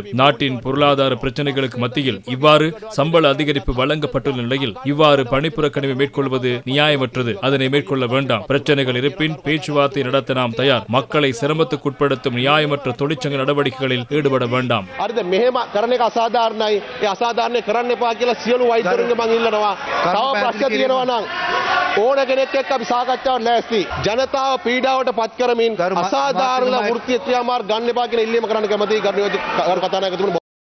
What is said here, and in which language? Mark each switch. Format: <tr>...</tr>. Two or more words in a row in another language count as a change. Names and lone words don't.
<ta>நாட்டின் பொருளாதார பிரச்சனைகளுக்கு மத்தியில் இவ்வாறு சம்பள அதிகரிப்பு வழங்கப்பட்டுள்ள நிலையில் இவ்வாறு பணிப்புறக்கணிப்பை மேற்கொள்வது நியாயமற்றது. அதனை மேற்கொள்ள வேண்டாம். பிரச்சனைகள் இருப்பின் பேச்சுவார்த்தை நடத்த நாம் தயார். மக்களை சிரமத்துக்குட்படுத்தும் நியாயமற்ற தொழிற்சங்க நடவடிக்கைகளில் ஈடுபட வேண்டாம்.</ta> <si>ඕන කෙනෙක් එක්ක අපි සාකච්ඡාවට ලෑස්ති. ජනතාව පීඩාවට පත් කරමින් අසාධාරණ වෘත්තීය ක්‍රියාමාර්ග ගන්න එපා කියන ඉල්ලීම කරන්න කැමතියි. කතානායකතුමනි</si>